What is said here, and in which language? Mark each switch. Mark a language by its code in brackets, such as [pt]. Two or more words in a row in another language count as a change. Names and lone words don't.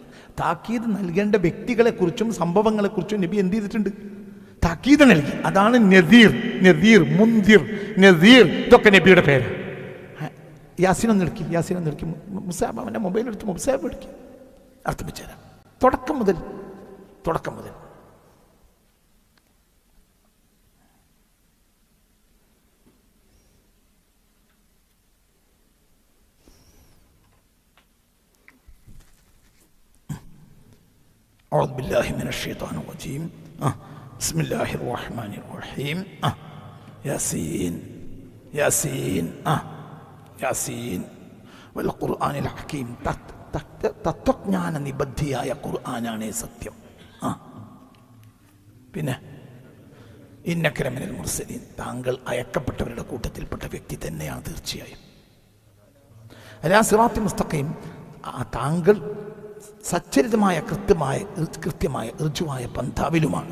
[ml] താക്കീത് നൽകേണ്ട വ്യക്തികളെക്കുറിച്ചും സംഭവങ്ങളെക്കുറിച്ചും നബി എന്ത് ചെയ്തിട്ടുണ്ട്? താക്കീത് നൽകി. അതാണ് നദീർ, നദീർ, മുന്തിർ, നദീർ, ഇതൊക്കെ നബിയുടെ പേര്. യാസീനൊന്ന് എടുക്കി, യാസീനൊന്ന് എടുക്കി. മുസാബ് അവൻ്റെ മൊബൈൽ എടുത്ത് മുസാബ് എടുക്കി, അർത്ഥം വെച്ചുതരാം. തുടക്കം മുതൽ. [ar] أعوذ بالله من الشيطان الرجيم. بسم الله الرحمن الرحيم. ياسين ياسين ياسين والقرآن الحكيم. [ml] തത്വജ്ഞാന നിബദ്ധിയായ ഖുർആനാണ് സത്യം. പിന്നെ [ar] إنك لمن المرسلين, [ml] താങ്കൾ അയക്കപ്പെട്ടവരുടെ കൂട്ടത്തിൽപ്പെട്ട വ്യക്തി തന്നെയാണ് തീർച്ചയായും. [ar] على صراط مستقيم, [ml] താങ്കൾ സച്ചരിതമായ കൃത്യമായ ഋജുവായ പന്ഥാവിലുമാണ്.